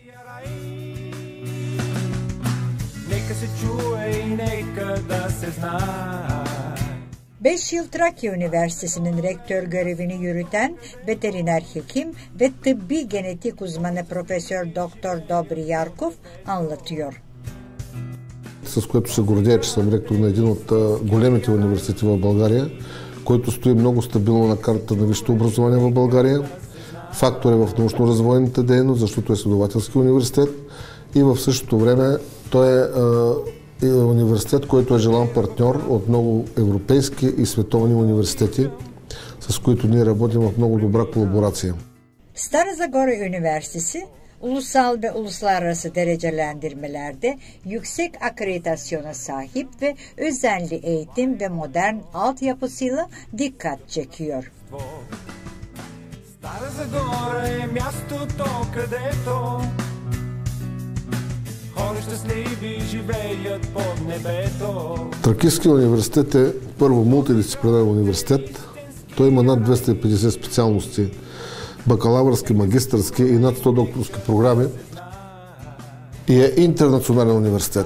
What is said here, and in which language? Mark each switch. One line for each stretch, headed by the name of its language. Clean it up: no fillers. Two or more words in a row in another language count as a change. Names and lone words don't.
Turkish: 5 yıl Trakya Üniversitesi'nin rektör görevini yürüten veteriner hekim ve tıbbi genetik uzmanı Profesör Doktor Dobri Yarkov anlatıyor.
Bulgarian: С което се гордея, че съм ректор на един от големите университети в България, който стои много стабилно на картата на висшето образование в България. Фактор е в научно-развойната дейност, защото е следователски университет и в същото време той е университет, който е желан партньор от много европейски и световни университети, с които ние работим в много добра колаборация.
Turkish: Stara Zagora Üniversitesi ulusal ve uluslararası derecelendirmelerde yüksek akreditasyona sahip ve özenli eğitim ve modern altyapısıyla dikkat çekiyor.
Bulgarian: Тракийският университет е първо мултидисциплинарен университет. Той има над 250 специалности, бакалавърски, магистърски и над 100 докторски програми и е интернационален университет.